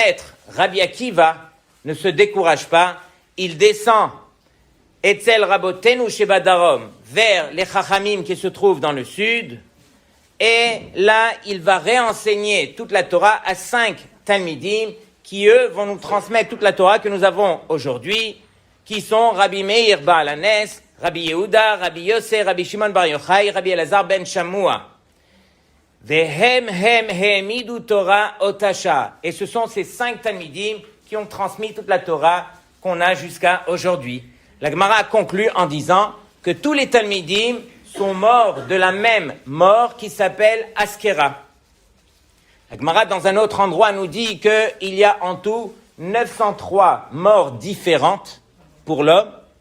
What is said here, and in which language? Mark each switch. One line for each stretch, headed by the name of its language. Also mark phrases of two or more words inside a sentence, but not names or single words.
French: maître, Rabbi Akiva, ne se décourage pas, il descend
Hebrew: אצל רבותינו שבדרום,
French: vers les Chachamim qui se trouvent dans le sud, et là, il va réenseigner toute la Torah à 5 Talmidim, qui eux vont nous transmettre toute la Torah que nous avons aujourd'hui, qui sont Rabbi Meir Baal Hanes, Rabbi Yehuda, Rabbi Yosef, Rabbi Shimon Bar Yochai, Rabbi Elazar ben Shammua.
Hebrew: והם הם העמידו תורה אותה שעה.
French: Et ce sont ces 5 Talmidim qui ont transmis toute la Torah qu'on a jusqu'à aujourd'hui. La Gemara conclut en disant que tous les Talmidim sont morts de la même mort qui s'appelle Askera. La Gemara, dans un autre endroit, nous dit qu'il y a en tout 903 morts différentes pour l'homme.